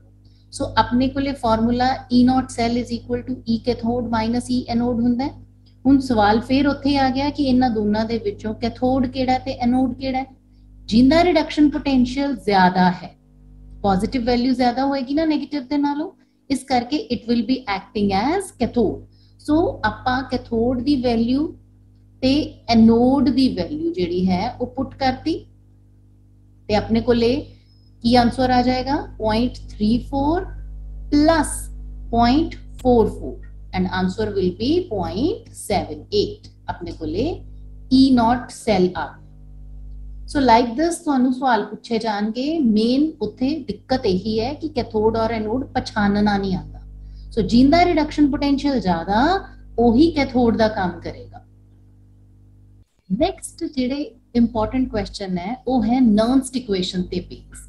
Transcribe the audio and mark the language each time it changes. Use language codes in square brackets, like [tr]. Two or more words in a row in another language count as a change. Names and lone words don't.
[pa] ਸੋ ਆਪਣੇ ਕੋਲੇ ਫਾਰਮੂਲਾ [en] E naught cell is equal to E cathode minus E anode [pa] ਹੁੰਦਾ ਹੈ। ਹੁਣ ਸਵਾਲ ਫਿਰ ਉੱਥੇ ਆ ਗਿਆ ਕਿ ਇਹਨਾਂ ਦੋਨਾਂ ਦੇ ਵਿੱਚੋਂ ਕੈਥੋਡ ਕਿਹੜਾ ਤੇ ਐਨੋਡ ਕਿਹੜਾ ਹੈ। ਜਿੰਦਾ [en] reduction potential [pa] ਜ਼ਿਆਦਾ ਹੈ, [en] positive value [pa] ਜ਼ਿਆਦਾ ਹੋਏਗੀ ਨਾ ਨੈਗੇਟਿਵ ਦੇ ਨਾਲੋਂ, ਇਸ ਕਰਕੇ [en] it will be acting as cathode. [pa] ਸੋ ਆਪਾਂ ਕੈਥੋਡ ਦੀ ਵੈਲਿਊ ਤੇ ਐਨੋਡ ਦੀ ਵੈਲਿਊ ਜਿਹੜੀ ਹੈ ਉਹ ਪੁੱਟ ਕਰਤੀ ਤੇ ਆਪਣੇ ਕੋਲੇ ਕੀ ਆਨਸਰ ਆ ਜਾਏਗਾ [en] 0.34 plus 0.44 and answer will be 0.78। [pa] ਆਪਣੇ ਕੋਲੇ [en] E naught cell [pa] आ। [en] So like this [pa] ਤੁਹਾਨੂੰ ਸਵਾਲ ਪੁੱਛੇ ਜਾਣਗੇ। ਮੇਨ ਉੱਥੇ ਦਿੱਕਤ ਇਹੀ ਹੈ ਕਿ ਕੈਥੋਡ ਔਰ ਐਨੋਡ ਪਛਾਣਨਾ ਨਹੀਂ ਆਉਂਦਾ। ਸੋ ਜਿੰਦਾ [en] reduction potential [pa] ਜ਼ਿਆਦਾ ਉਹੀ ਕੈਥੋਡ ਦਾ ਕੰਮ ਕਰੇਗਾ। ਨੈਕਸਟ ਜਿਹੜੇ [en] important question [pa] ਹੈ ਉਹ ਹੈ [en] Nernst equation [pa] ਤੇ ਬੇਸਡ।